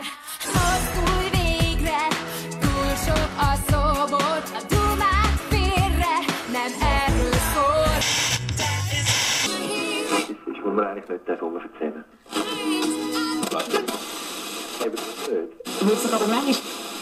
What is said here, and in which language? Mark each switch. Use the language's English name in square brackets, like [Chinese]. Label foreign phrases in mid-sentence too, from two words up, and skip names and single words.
[Hungarian] Mozdulj végre, túl sok a szobor, a dumát félre, nem erről szól. [German] Ich muss mal eigentlich mit der Firma erzählen. Willst du aber mehr nicht?